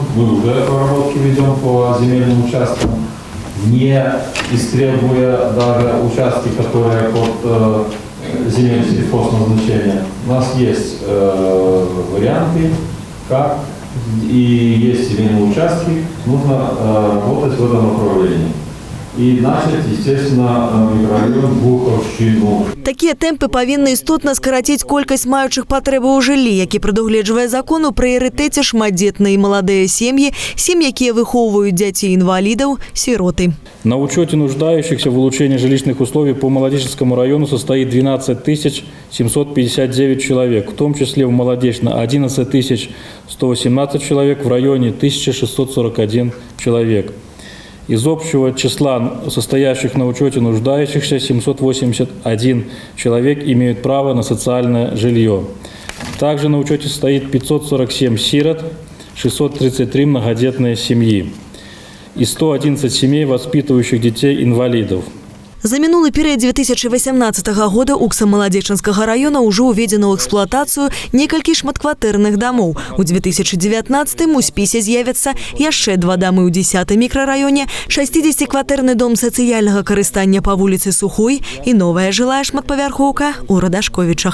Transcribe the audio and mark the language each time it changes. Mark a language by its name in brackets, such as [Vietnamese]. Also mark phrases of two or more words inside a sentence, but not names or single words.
[Russian] Мы уже проработки ведем по земельным участкам, не истребуя даже участки, которые под земель сельхозназначения. У нас есть варианты, как, и есть земельные участки, нужно работать в этом направлении. И начать, естественно, микрорайон Буховщину. [Belarusian] Такія тэмпы павінны істотна скараціць колькасць маючых патрэбу ў жыллі, які прадугледжвае закон у прыярытэце шматдзетныя і маладыя сем'і, якія выхоўваюць дзяцей-інвалідаў, сироты. [Russian] На учете нуждающихся в улучшении жилищных условий по Маладеченскому району состоит 12 759 человек, в том числе в Молодечно 11 118 человек, в районе 1641 человек. Из общего числа состоящих на учете нуждающихся 781 человек имеют право на социальное жилье. Также на учете стоит 547 сирот, 633 многодетные семьи и 111 семей, воспитывающих детей-инвалидов. [Belarusian] За мінулы перыяд 2018 года УКСам Маладзечынскага района ўжо ўведзена ў эксплуатацыю некалькі шматкватэрных дамоў. У 2019 у спісе з'явяцца яшчэ 2 дамы ў 10 мікрараёне, 60-кватэрны дом сацыяльнага карыстання па вуліцы Сухой і новая жылая шматпавярхоўка ў Радашковічах.